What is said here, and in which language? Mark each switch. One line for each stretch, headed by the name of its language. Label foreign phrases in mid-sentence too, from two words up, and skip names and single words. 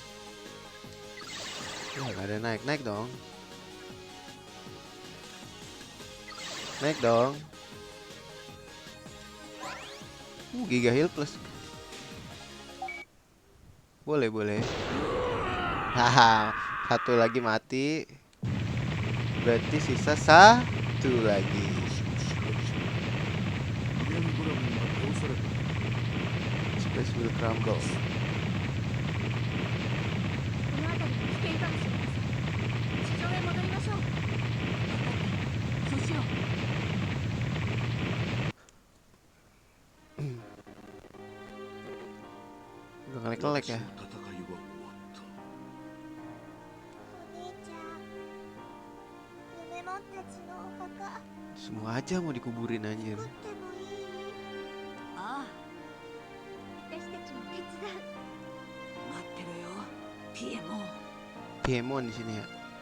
Indonesian: Ya gak ada naik dong. Naik dong.
English: Giga heal plus.
Indonesian: Boleh. Haha, satu lagi mati. Berarti sisa satu lagi.
English: Space will crumble.
Japanese: この辺り危険かもしれません。地上へ戻りましょう。そうしよう。
Indonesian: Udah ngelek-ngelek ya.
Japanese: お兄ちゃん、夢もんたちのお墓
Indonesian: Semua aja mau dikuburin anjir.
Japanese: 作ってもいい？ああ、私たちも手伝う。待ってろよ。ピエモン。
Indonesian: Piemon di sini ya.